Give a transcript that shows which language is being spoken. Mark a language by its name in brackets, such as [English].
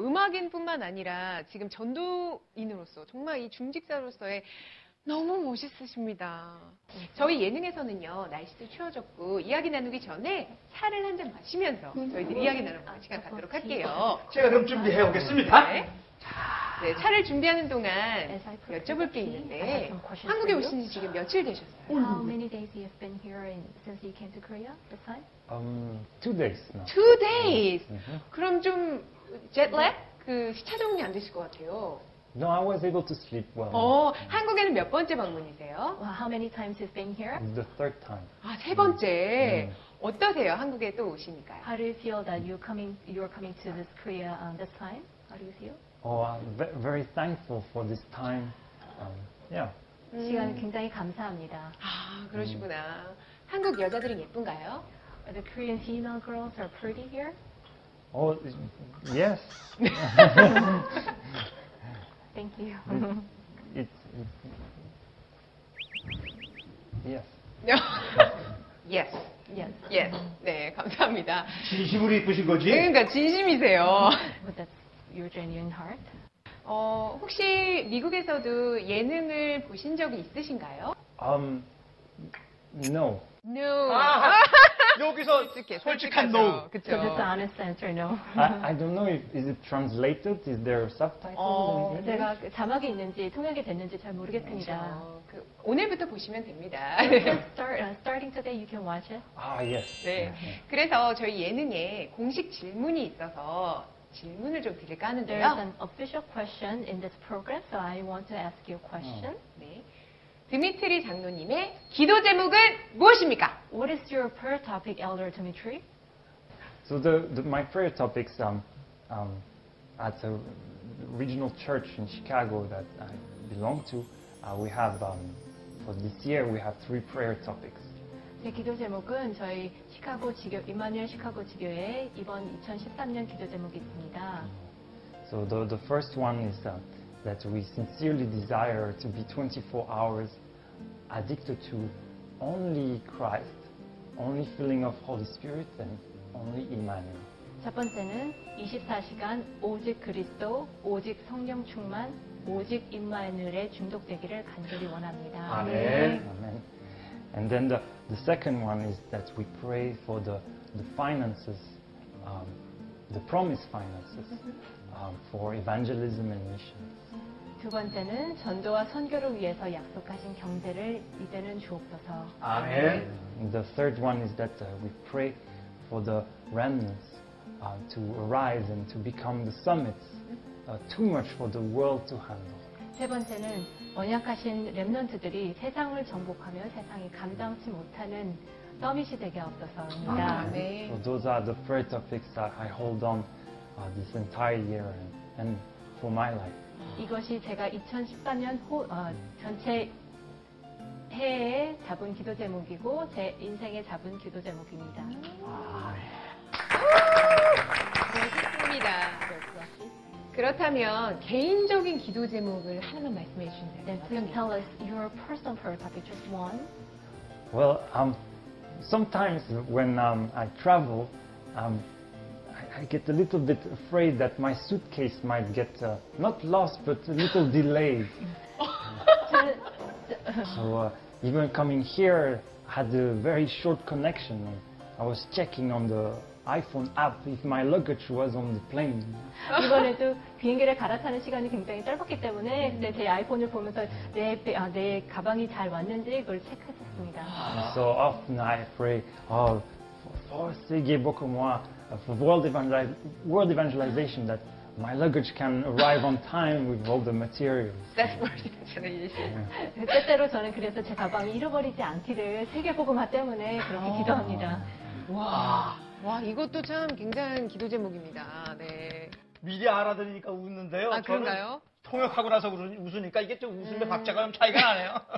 [Korean] 음악인뿐만 아니라 지금 전도인으로서 정말 이 중직자로서의 너무 멋있으십니다. 저희 예능에서는요, 날씨도 추워졌고 이야기 나누기 전에 차를 한 잔 마시면서 저희들이 이야기 나눠보는 시간 갖도록 할게요. 제가 그럼 준비해 오겠습니다. 네. 네, 차를 준비하는 동안 여쭤볼 게 있는데 한국에 오신 지 지금 며칠 되셨어요? [English] How many days you have been here since you came to Korea this time? 2 days now. 2 days. [Korean] 그럼 좀 [English] jetlag? [Korean] 그 시차 적응이 안 되실 것 같아요. [English] No, I was able to sleep well. [Korean] 한국에는 몇 번째 방문이세요? [English] Well, how many times you've been here? It's the 3rd time. [Korean] 3번째. 어떠세요? 한국에 또 오시니까요? [English] How do you feel that you're coming to this Korea this time? How do you feel? I'm very thankful for this time. Yeah. [Korean] 시간 굉장히 감사합니다. 그러시구나. 한국 여자들은 예쁜가요? [English] Are the Korean female girls are pretty here? Oh, yes. Thank you. It's yes. yes. yes. yes. [Korean] 네, 감사합니다. 진심으로 이쁘신 거지? 그러니까 진심이세요. [English] But that's your genuine heart. [Korean] 혹시 미국에서도 예능을 보신 적이 있으신가요? [English] No. No. [Korean] 여기서 솔직해, 솔직한 솔직하죠. [English] no. So [Korean] 그쵸? [English] that's the honest answer, no. I don't know if is it translated. Is there subtitles? in English? [Korean] 제가 그 자막이 있는지 통역이 됐는지 잘 모르겠습니다. 오늘부터 보시면 됩니다. [English] Starting today, you can watch it. Ah, yes. [Korean] 네. 그래서 저희 예능에 공식 질문이 있어서 질문을 좀 드릴까 [English] There's [Korean] 하는데요. [English] an official question in this program, so I want to ask you a question. [Korean] 네. 드미트리 장로님의 기도 제목은 무엇입니까? [English] What is your prayer topic, Elder Dimitri? So my prayer topics at a regional church in Chicago that I belong to, we have for this year we have 3 prayer topics. [Korean] 제 기도 제목은 저희 시카고 지교 임마누엘 시카고 지교의 이번 2013년 기도 제목이 있습니다. [English] So the first one is that we sincerely desire to be 24 hours addicted to only Christ, only filling of Holy Spirit, and only Emmanuel. [Korean] 첫 번째는 24시간 오직 그리스도, 오직 성령 충만, 오직 임마누엘에 중독되기를 간절히 원합니다. 아멘. [English] Amen. And then the second one is that we pray for the finances, the promised finances for evangelism and missions. [Korean] 두 번째는 전도와 선교를 위해서 약속하신 경제를 이제는 주옵소서. 아멘. [English] And the third one is that we pray for the remnants to arise and to become the summits, too much for the world to handle. [Korean] 세 번째는 언약하신 렘넌트들이 세상을 정복하며 세상이 감당치 못하는 서밋이 되게 없어서입니다. 네. [English] So those are the prayer topics that I hold on this entire year and for my life. [Korean] 이것이 제가 2013년 전체 해에 잡은 기도 제목이고 제 인생에 잡은 기도 제목입니다. 좋습니다. 그렇다면 개인적인 기도 제목을 하나만 말씀해 주신다면 [English] Then please tell us your personal prayer topic, just one. Well, sometimes when I travel, I get a little bit afraid that my suitcase might get not lost but a little delayed. So even coming here, I had a very short connection. I was checking on the iPhone app if my luggage was on the plane. [Korean] 이번에도 비행기를 갈아타는 시간이 굉장히 짧았기 때문에 근데 제 아이폰을 보면서 내 가방이 잘 왔는지 그걸 체크했었습니다. [English] So often I pray, for Segue Bokomoa, for world evangelization, that my luggage can arrive on time with all the materials. That's what it [Korean] 때때로 저는 그래서 제 가방이 잃어버리지 않기를 세계복음화 때문에 그렇게 기도합니다. 와, 이것도 참 굉장한 기도 제목입니다. 네. 미리 알아들으니까 웃는데요. 아, 그런가요? 저는 통역하고 나서 웃으니까 이게 좀 웃음의 박자가 좀 차이가 나네요.